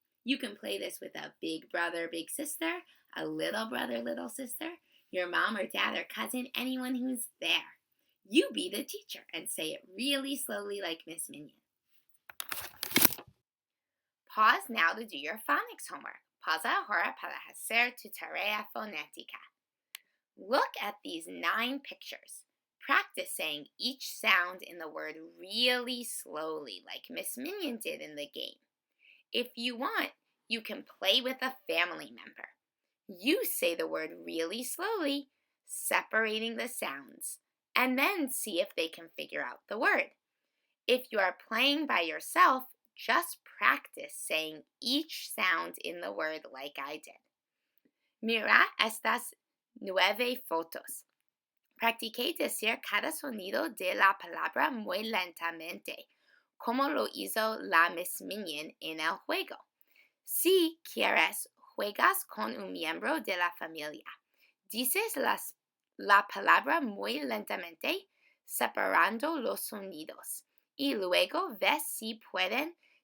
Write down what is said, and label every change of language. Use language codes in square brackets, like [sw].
[en] You can play this with a big brother, big sister, a little brother, little sister, your mom or dad or cousin, anyone who's there. You be the teacher and say it really slowly like Miss Minion. Pause now to do your phonics homework. [es] Pausa ahora para hacer tu tarea fonética. [en] Look at these 9 pictures. Practice saying each sound in the word really slowly, like Miss Minion did in the game. If you want, you can play with a family member. You say the word really slowly, separating the sounds, and then see if they can figure out the word. If you are playing by yourself, just practice saying each sound in the word like I did. [es] Mira estas 9 fotos. Practiqué decir cada sonido de la palabra muy lentamente, como lo hizo la Miss Minion en el juego. Si quieres, juegas con un miembro de la familia. Dices la palabra muy lentamente, separando los sonidos, y luego ves si pueden